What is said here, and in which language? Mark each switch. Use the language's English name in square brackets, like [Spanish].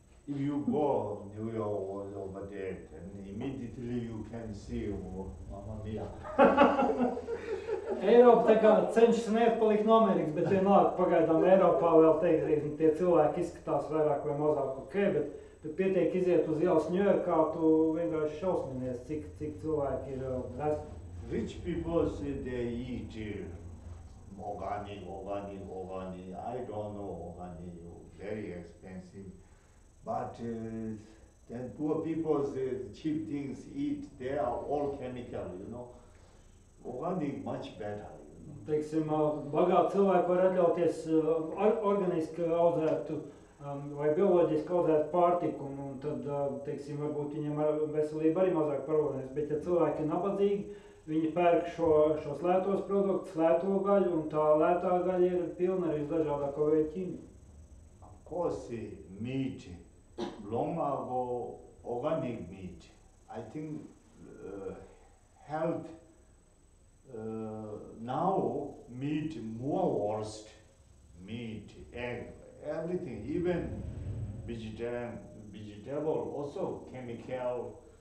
[English] If you go New York or over there, then immediately you can see, Mamma Mia. [Latvian] Eiropa tā kā cenšas neatpalikt no Amerikas, bet vienalga pagaidām Eiropā vēl teikt, tie cilvēki izskatās vairāk vai mazāk ok, bet pietiek iziet uz ielas Ņujorkā, tu vienkārši šausminies, cik cilvēki ir resni. [English] Rich people say they eat organic. I don't know organic, very expensive. But then poor people say cheap things eat, they are all chemical, Organic much better. [Latvian] Teiksim, bagāti cilvēki var atļauties organiski audzētu vai bioloģiski audzētu pārtiku, un tad, teiksim, varbūt viņiem veselība arī mazāk problēmas, bet ja cilvēki ir nabadzīgi, viņi pērk šos lētos produktus, lēto gaļu, un tā lētā gaļa ir pilna arī dažādāko veidu ķīmiju. [English] Of course, meat, long ago, organic meat, I think health, now meat more worst, meat, egg, everything, even vegetable, also chemical,